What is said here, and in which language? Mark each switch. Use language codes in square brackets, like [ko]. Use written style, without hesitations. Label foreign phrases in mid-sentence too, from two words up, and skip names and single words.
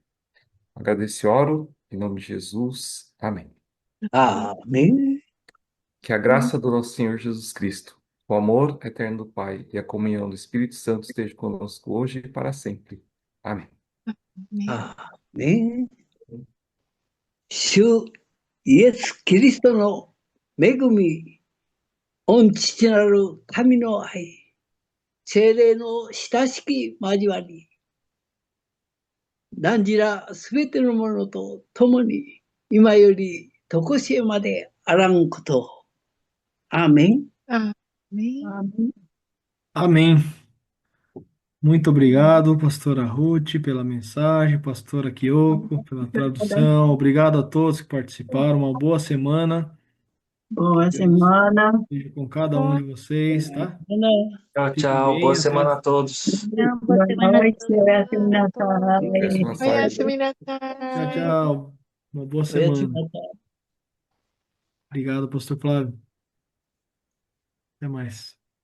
[pt] Agradeço e oro, em nome de Jesus. Amém. Amém. Que a graça do nosso Senhor Jesus Cristo, o amor eterno do Pai e a comunhão do Espírito Santo esteja conosco hoje e para sempre. Amém. Amém. [ja] 主イエス・キリストの恵み、御父なる神の愛、聖霊の親しき交わり、何時らすべてのものと共に、今より常しえまであらんこと。アーメン。 [pt] Amém. Amém. Muito obrigado, pastora Ruth, pela mensagem, pastora Kyoko, pela tradução. Obrigado a todos que participaram. Uma boa semana. Boa Deus semana. esteja com cada um de vocês, tá? Tchau, Fiquem tchau. bem, Boa até semana a todos. Boa noite. [ja] おやすみなさい. おやすみなさい. Oyasumi [pt] Tchau, [ja] nasai. [pt] tchau. Uma boa [ja] おやすみ [pt] semana. [ja] なさい。 [pt] Obrigado, pastor Flávio. Até mais.